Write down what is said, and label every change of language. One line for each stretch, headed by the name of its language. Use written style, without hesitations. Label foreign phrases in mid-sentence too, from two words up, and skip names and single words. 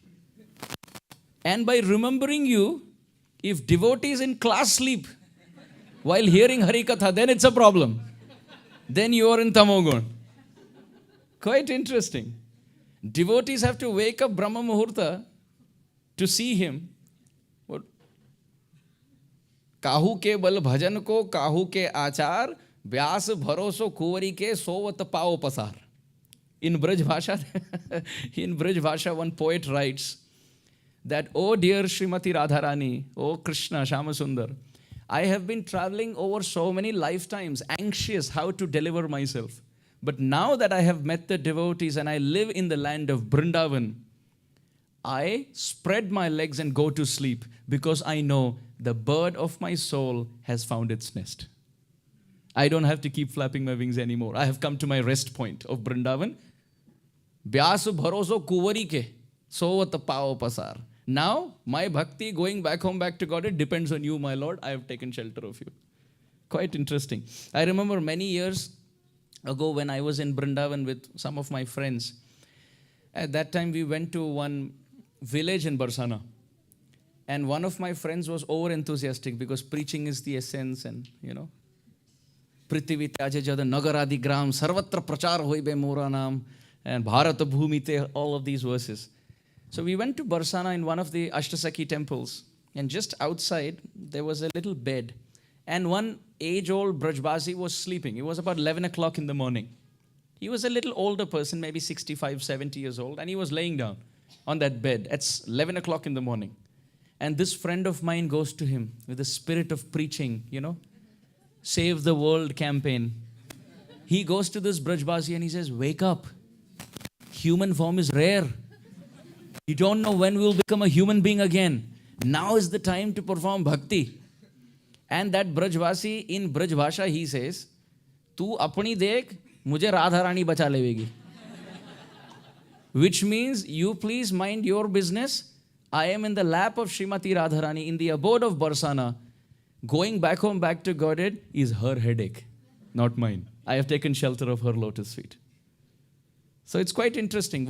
English: And by remembering you, if devotees in class sleep while hearing Harikatha, then it's a problem. Then you are in Tamogun. Quite interesting. Devotees have to wake up Brahma Muhurta to see him. What?
Braj: काहू के बल भजन को काहू के आचार व्यास भरोसो कुंवरी के सोवत पाओ पसार.
English: In Braj Bhasha, one poet writes that, "Oh dear Srimati Radharani, oh Krishna, Shamasundar, I have been traveling over so many lifetimes, anxious how to deliver myself. But now that I have met the devotees and I live in the land of Vrindavan, I spread my legs and go to sleep because I know the bird of my soul has found its nest. I don't have to keep flapping my wings anymore. I have come to my rest point of Vrindavan.
Braj: व्यास भरोसो कुँवरि के, सोवत पाँव पसार."
English: Now, my bhakti going back home, back to God, it depends on you, my Lord. I have taken shelter of you. Quite interesting. I remember many years ago when I was in Vrindavan with some of my friends. At that time, we went to one village in Barsana. And one of my friends was over-enthusiastic because preaching is the essence and,
Bangla: পৃথিবী ত্যজে জদ নগরাদি গ্রাম, সর্বত্র প্রচার হইবে মোর নাম, and ভারত ভূমিতে,
English: all of these verses. So we went to Barsana in one of the Ashtasakhi temples. And just outside, there was a little bed. And one age-old Brajbasi was sleeping. It was about 11 o'clock in the morning. He was a little older person, maybe 65, 70 years old, and he was laying down on that bed. It's 11 o'clock in the morning. And this friend of mine goes to him with the spirit of preaching, Save the World campaign. He goes to this Brajbasi and he says, "Wake up. Human form is rare. You don't know when we will become a human being again. Now is the time to perform bhakti." And that Brajvasi, in Braj Bhasha, he says,
Hindi: "तू अपनी देख, मुझे राधा रानी बचा लेवेगी."
English: Which means, you please mind your business. I am in the lap of Srimati Radharani in the abode of Barsana. Going back home, back to Godhead is her headache, not mine. I have taken shelter of her lotus feet. So it's quite interesting.